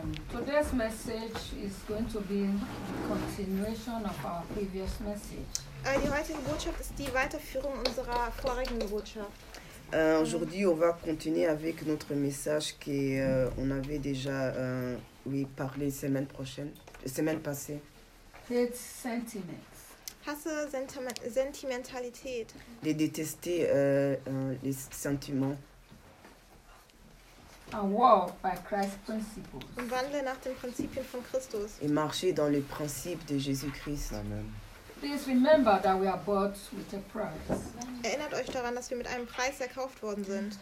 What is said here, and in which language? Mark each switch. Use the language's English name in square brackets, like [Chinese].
[English] Today's message is going to be a continuation of our previous message. [German] Die heutige Botschaft ist die Weiterführung unserer vorigen Botschaft. [French] Aujourd'hui, on va continuer avec notre message que on avait déjà parlé semaine passée. [English] Hate sentiments. [German] Hasse Sentimentalität. [French] De détester les sentiments. [English] And walk by Christ's principles. [German] Und wandle nach den Prinzipien von Christus. [French] Et marcher dans les principes de Jésus-Christ. [English] Amen. Please remember that we are bought with a price. [German] Erinnert euch daran, dass wir mit einem Preis erkauft worden sind.